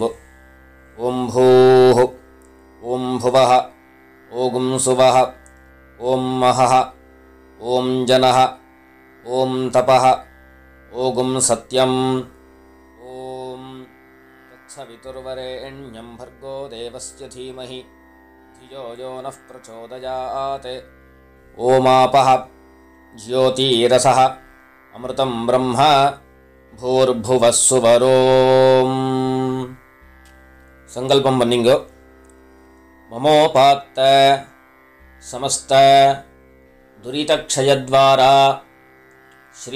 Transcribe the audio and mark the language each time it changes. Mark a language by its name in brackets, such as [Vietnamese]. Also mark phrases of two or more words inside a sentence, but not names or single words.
[Sanskrit] ॐ भूः, ॐ भुवः, ॐ स्वः, ॐ महः, ॐ जनः, ॐ तपः, ॐ सत्यम्, ॐ तत्सवितुर्वरेण्यम् भर्गो देवस्य धीमहि धियो यो नः प्रचोदयात्. ओमापः ज्योतिरसः अमृतम् ब्रह्म भूर्भुवः स्वरोम्. [Tamil] சங்கல்பம் பண்ணிங்கோ. [Sanskrit] ममोपात्त समस्त दुरितक्षयद्वारा श्री